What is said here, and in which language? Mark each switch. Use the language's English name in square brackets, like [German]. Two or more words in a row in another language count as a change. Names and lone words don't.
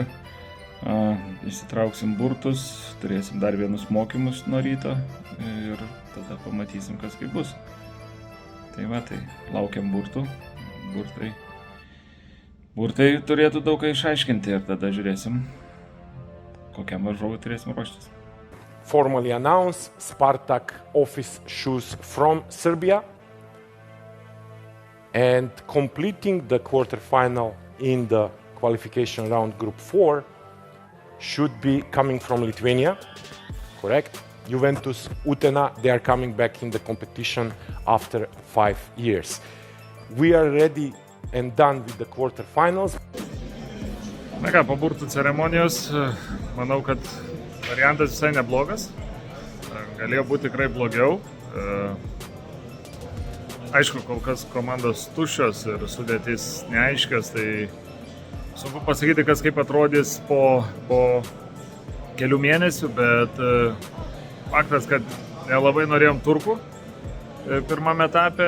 [Lithuanian] Išsitrauksim burtus, turėsim dar vienus mokymus nuo ryto ir tada pamatysim, kas kaip bus. Tai va, tai laukiam burtų. Burtai turėtų daug ką išaiškinti ir tada žiūrėsim, kokiam varžovui turėsim ruoštis. [English] Formally announced Spartak office shoes from Serbia and completing the quarterfinal in the qualification round group 4 should be coming from Lithuania, correct? Juventus Utena, they are coming back in the competition after 5 years. We are ready and done with the quarterfinals. [Lithuanian] Na ką, po burtų ceremonijos, manau, kad variantas visai neblogas. Galėjo būti tikrai blogiau. Aišku, kol kas komandos tuščios ir sudėtys neaiškios, tai sunku pasakyti, kas kaip atrodys po kelių mėnesių, bet faktas, kad nelabai norėjom turkų pirmame etape.